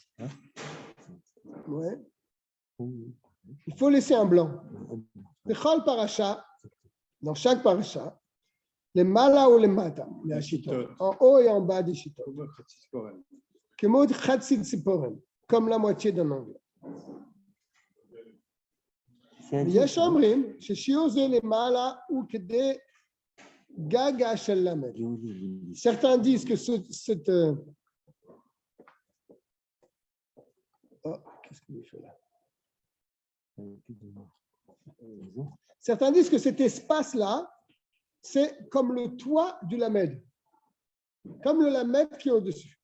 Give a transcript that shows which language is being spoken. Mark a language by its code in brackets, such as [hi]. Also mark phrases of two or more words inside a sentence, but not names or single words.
[fr] Ouais. Il faut laisser un blanc. [he] בכל פרשה, [fr] dans chaque parasha, les mala ou les mata, les ashitot, en haut et en bas des shitot. [he] כמו חצי ציפורן, [fr] comme la moitié d'un angle. [he] יש אומרים ששיעור זה למעלה הוא כדי גגה של למד. [fr] Certains disent que cette qu'est-ce qu'il fait là? Certains disent que cet espace-là, c'est comme le toit du lamed, comme le lamed qui est au-dessus.